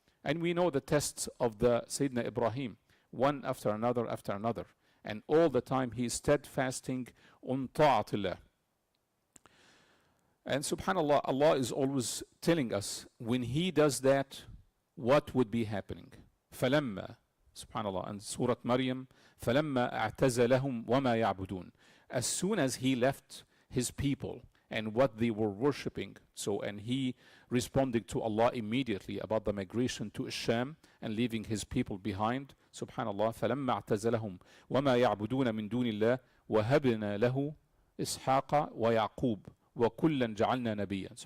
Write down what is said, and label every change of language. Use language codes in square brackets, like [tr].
[en] And we know the tests of the Sayyidina Ibrahim, one after another, and all the time he is steadfasting on ta'atillah. And subhanallah, Allah is always telling us when he does that, what would be happening. [ar] فَلَمَّا, [en] subhanallah, and Surah Maryam, [ar] فَلَمَّا أَعْتَزَلَهُمْ وَمَا يَعْبُدُونَ. [en] As soon as he left his people and what they were worshipping, and he responded to Allah immediately about the migration to Sham and leaving his people behind, subhanallah, [ar] فَلَمَّا اعْتَزَلَهُمْ وَمَا يَعْبُدُونَ مِن دُونِ اللَّهِ وَهَبْنَا لَهُ إِسْحَاقَ وَيَعْقُوبَ وَكُلًّا جَعَلْنَا نَبِيًّا.